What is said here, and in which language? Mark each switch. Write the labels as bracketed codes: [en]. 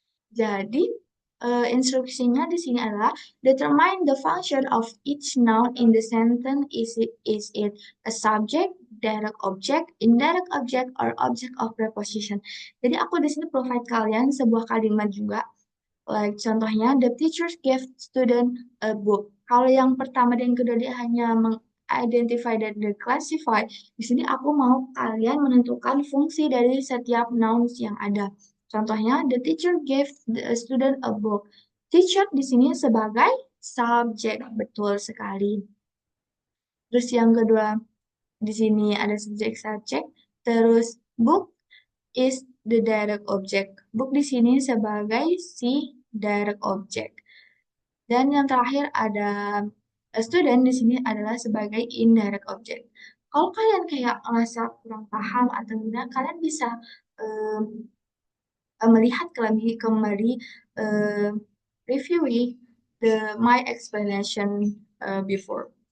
[id] Jadi, instruksinya di sini adalah [en] determine the function of each noun in the sentence. Is it a subject, direct object, indirect object, or object of preposition? [id] Jadi aku di sini provide kalian sebuah kalimat juga. Like contohnya, [en] the teacher gave student a book. [id] Kalau yang pertama dan kedua dia hanya identify dan classify. Di sini aku mau kalian menentukan fungsi dari setiap nouns yang ada. [en] Contohnya, the teacher gave the student a book. Teacher [id] di sini sebagai subjek, betul sekali. Terus yang kedua, di sini ada subjek. [en] Terus book is the direct object. [id] Book di sini sebagai si direct object. Dan yang terakhir ada student di sini adalah sebagai indirect object. Kalau kalian kayak ngerasa kurang paham atau gimana, kalian bisa melihat kembali uh, [en] reviewing my explanation before.